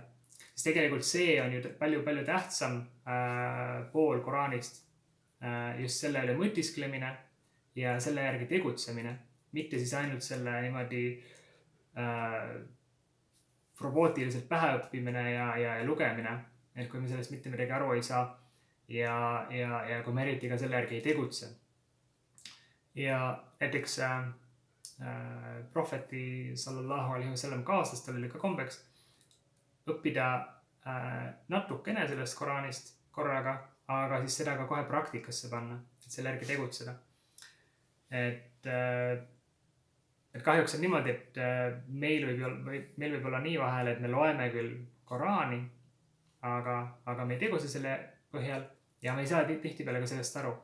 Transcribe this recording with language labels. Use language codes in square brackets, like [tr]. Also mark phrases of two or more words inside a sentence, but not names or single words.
[et] Sest tegelikult see on ju palju tähtsam pool Koraanist, just selle üle mõtisklemine ja selle järgi tegutsemine, mitte siis ainult selle niimoodi robootiliselt päheõppimine ja lugemine, et kui me sellest mitte midagi aru ei saa ja kui me eriti ka selle järgi ei tegutse. Ja näiteks prohveti [ar] صلى الله عليه وسلم [et] kaaslastel oli ka kombeks õppida natukene sellest Koraanist korraga, aga siis seda ka kohe praktikasse panna, et selle järgi tegutseda. Et kahjuks on niimoodi, et meil võib olla nii vahel, et me loeme küll Koraani, aga me ei tegutse selle põhjal ja me ei saa tihtipeale ka sellest aru.